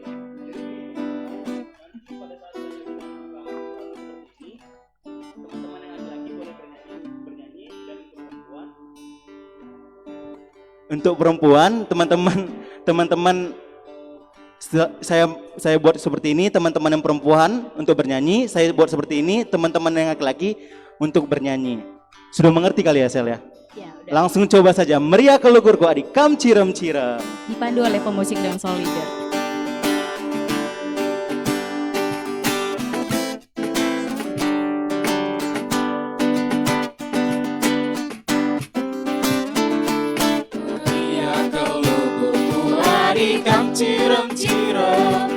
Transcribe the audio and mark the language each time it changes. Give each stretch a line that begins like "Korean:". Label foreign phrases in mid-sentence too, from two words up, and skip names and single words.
Indonesian: Nanti pada saat saya seperti ini, teman-teman yang laki-laki boleh bernyanyi dan untuk perempuan, teman-teman saya buat seperti ini, teman-teman yang perempuan untuk bernyanyi, saya buat seperti ini, teman-teman yang laki-laki untuk bernyanyi. Sudah mengerti kali ya, Sel ya? Ya, udah. Langsung coba saja,
Batak Karo: meriah ke ukurku adikam cirem-cirem.
Indonesian: Dipandu oleh pemusik dan
English: soul leader.
Batak Karo: Meriah ke ukurku adikam cirem-cirem,